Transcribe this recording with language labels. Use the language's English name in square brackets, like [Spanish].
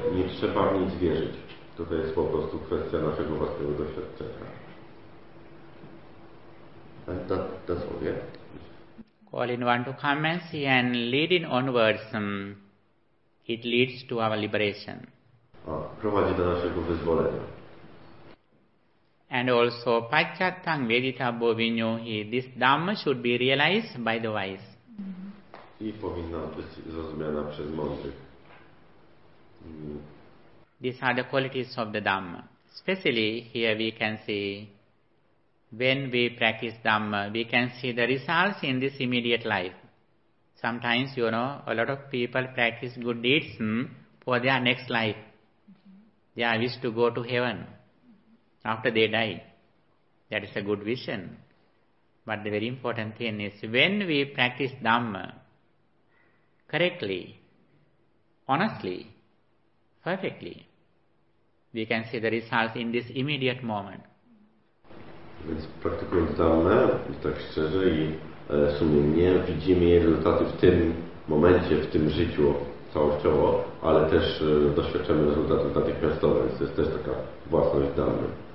[Polish] Nie trzeba w nic wierzyć. To jest po prostu kwestia naszego własnego doświadczenia. [English] And that's all, yeah? Calling one to come and see and leading onwards, it leads to our liberation. [Polish] Prowadzi do naszego wyzwolenia. [English] And also [Pali] paccatang vedita bovinyohi, [English] this Dhamma should be realized by the wise. [Polish] I powinna być zrozumiana przez mądrych. [English] These are the qualities of the Dhamma. Especially here we can see, when we practice Dhamma, we can see the results in this immediate life. Sometimes, you know, a lot of people practice good deeds, for their next life. They are wish to go to heaven after they die. That is a good vision. But the very important thing is, when we practice Dhamma correctly, honestly, perfectly, we can see the results in this immediate moment. [Polish] Więc praktykując Dhamma, tak szczerze i sumiennie, widzimy jej rezultaty w tym momencie, w tym życiu całościowo, ale też doświadczamy rezultatów natychmiastowych, więc to jest też taka własność Dhammy.